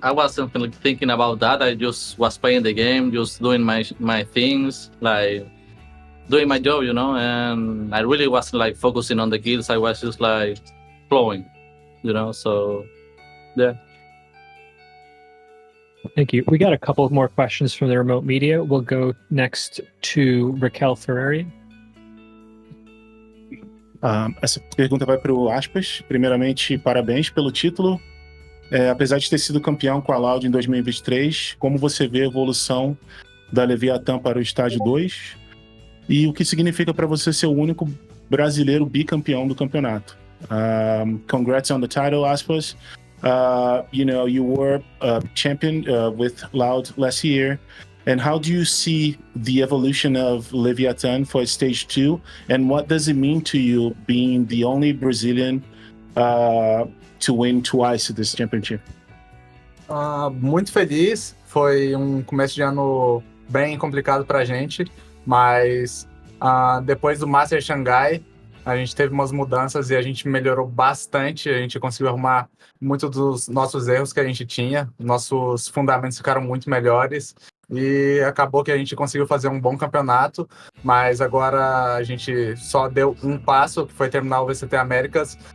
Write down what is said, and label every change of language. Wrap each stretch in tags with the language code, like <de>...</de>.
<en>I wasn't thinking about that. I just was playing the game, just doing my things, like doing my job, And I really wasn't like focusing on the kills. I was just like flowing, So yeah. Thank you. We got a couple more questions from the remote media. We'll go next to Raquel Ferrari.</en> <pt>Essa pergunta vai para o Aspas. Primeiramente, parabéns pelo título. Apesar de ter sido campeão com a Loud em 2023, como você vê a evolução da Leviatan para o estágio 2? E o que significa para você ser o único brasileiro bicampeão do campeonato?</pt> <en>Congrats on the title, Aspas. You were champion with Loud last year. And how do you see the evolution of Leviatan for stage 2? And what does it mean to you being the only Brazilian to win twice this championship?</en> <pt>Muito feliz. Foi começo de ano bem complicado pra gente, mas depois do Master Xangai, a gente teve umas mudanças e a gente melhorou bastante. A gente conseguiu arrumar muitos dos nossos erros que a gente tinha. Nossos fundamentos ficaram muito melhores. E acabou que a gente conseguiu fazer um bom campeonato, mas agora a gente só deu um passo, que foi terminar o vctamericas.</pt>